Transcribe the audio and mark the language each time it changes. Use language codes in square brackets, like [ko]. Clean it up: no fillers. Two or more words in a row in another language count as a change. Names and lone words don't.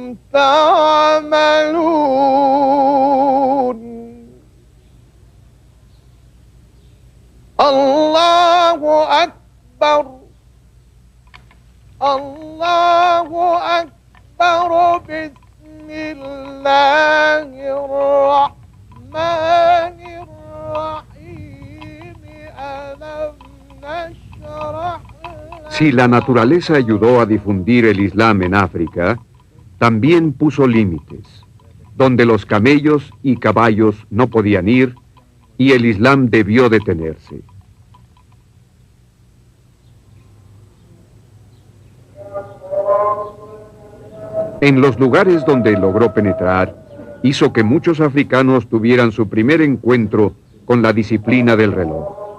[ar] تعملون الله أكبر الله أكبر بسم الله الرحمن الرحيم ألم نشرح. [es] Si la naturaleza ayudó a difundir el Islam en África, también puso límites, donde los camellos y caballos no podían ir y el Islam debió detenerse. En los lugares donde logró penetrar, hizo que muchos africanos tuvieran su primer encuentro con la disciplina del reloj.